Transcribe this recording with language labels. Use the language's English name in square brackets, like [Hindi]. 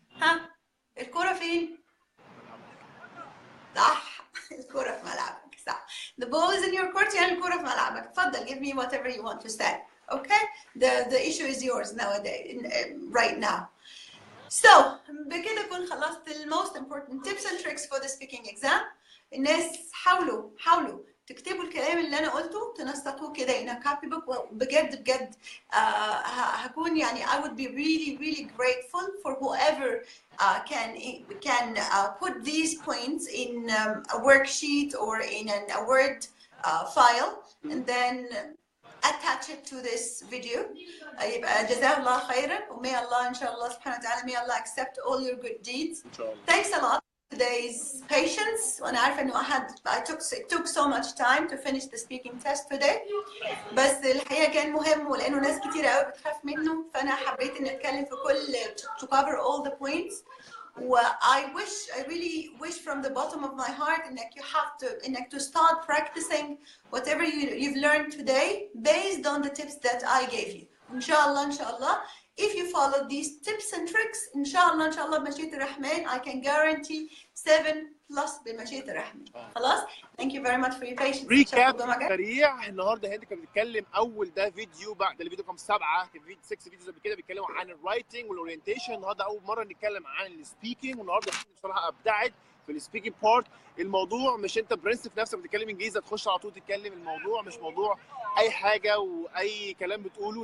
[Arabic] ها؟ الكرة فين؟ صح. الكرة في ملعبك. صح. [English] The ball is in your court [Arabic] يعني الكرة في ملعبك. اتفضل [English] give me whatever you want to say. Okay? The issue is yours nowadays, right now. So [Arabic] بكده أكون خلصت ال [English] most important tips and tricks for the speaking exam. [Arabic] الناس حاولوا تكتبوا الكلام اللي أنا قلته تنسقوه كده [English] in a copybook. [Arabic] بجد هكون يعني [English] I would be really grateful for whoever can put these points in a worksheet or in a Word file and then attach it to this video. [Arabic] يبقى جزاه الله خيرا ومay Allah إن شاء الله سبحانه وتعالى [English] may Allah accept all your good deeds. Thanks a lot for today's patience. [Arabic] وأنا عارفة إنه [English] it took so much time to finish the speaking test today. [Arabic] بس الحقيقة كان مهم ولأنه ناس كتير قوي بتخاف منه فأنا حبيت إني أتكلم في كل [English] to cover all the points. I really wish from the bottom of my heart [Arabic] إنك [English] to start practicing whatever you've learned today based on the tips that I gave you. [Arabic] إن شاء الله [English] if you follow these tips and tricks [Arabic] إن شاء الله بمشيئة الرحمن [English] I can guarantee [Arabic] 7+ بمشيئة الرحمن. خلاص. [English] Thank you very much for your patience. [Arabic] ريكاب سريع. النهارده هند كانت بتتكلم ده فيديو بعد الفيديو رقم 7 كان في 6 فيديوز قبل كده بيتكلموا عن الرايتنج والاورينتيشن. النهارده اول مره نتكلم عن السبيكنج والنهارده بصراحه ابدعت في السبيكنج بارت. الموضوع مش انت برنس في نفسك بتتكلم انجليزي تخش على طول تتكلم. الموضوع مش موضوع اي حاجه واي كلام بتقوله.